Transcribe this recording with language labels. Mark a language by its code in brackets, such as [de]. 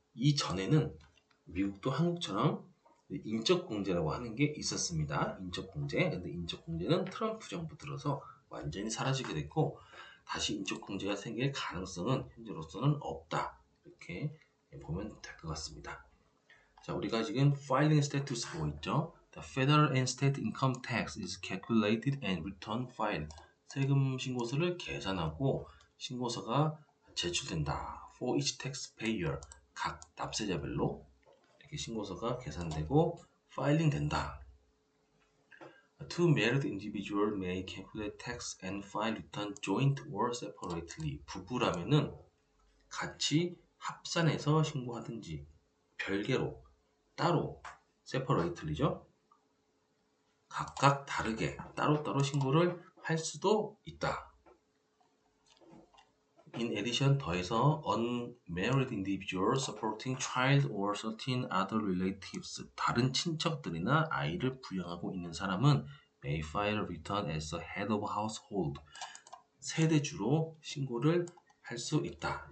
[ko] 이전에는 미국도 한국처럼 인적공제라고 하는 게 있었습니다. 인적공제. 근데 인적공제는 트럼프 정부 들어서 완전히 사라지게 됐고 다시 인적공제가 생길 가능성은 현재로서는 없다. 이렇게 보면 될 것 같습니다. 자, 우리가 지금 filing status 보고 있죠. [en] The federal and state income tax is calculated and return filed. [ko] 세금 신고서를 계산하고 신고서가 제출된다. [en] For each taxpayer. [ko] 각 납세자별로 이렇게 신고서가 계산되고 파일링 된다. [en] Two married individuals may calculate tax and file return joint or separately. [ko] 부부라면은 같이 합산해서 신고하든지 별개로 따로 separately죠. 각각 다르게 따로따로 신고를 할 수도 있다. [en] In addition, [ko] 더해서 [en] unmarried individuals supporting child or certain other relatives, [ko] 다른 친척들이나 아이를 부양하고 있는 사람은 [en] may file a return as a head of household, [ko] 세대주로 신고를 할 수 있다.